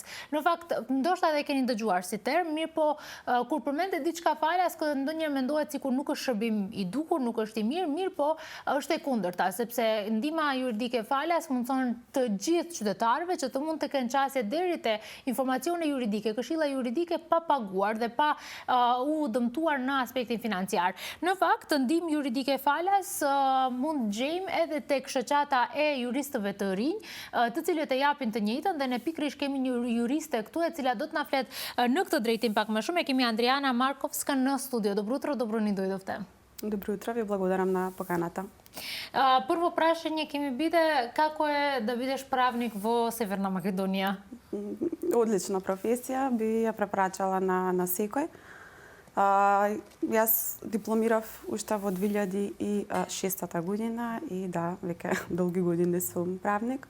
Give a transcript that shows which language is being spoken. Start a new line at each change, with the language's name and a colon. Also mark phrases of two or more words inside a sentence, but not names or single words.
Albanian: Në fakt, ndoshta edhe keni dëgjuar si term, mirë po kur përmendet diçka falas, ndonjëherë mendohet sikur nuk është shërbim i duhur, nuk është i mirë po është e kundërta, sepse ndihma juridike falas mundson të gjithë qytetarëve që të mund të kenë qasje deri te informacione juridike, këshilla juridike pa paguar dhe pa u dëmtuar në aspektin financiar. Në fakt, ndihmë juridike falas mund gjejmë edhe tek shoqata e juristëve të rinj, të cilët e japin të njëjtën dhe ne pikërisht kemi një juriste këtu e cila do të na flet në këtë drejtim pak më shumë. E kemi Andrijana Markovska në studio.
Macedonian: Добро утро, добро ни дојдовте. Добро утро, ви благодарам на поканата. Прво прашање ќе ми биде како е да бидеш правник во Северна Македонија? Одлична професија, би ја препрачала на секој. Јас дипломирав уште во 2006 година и да, веќе долги години сум правник.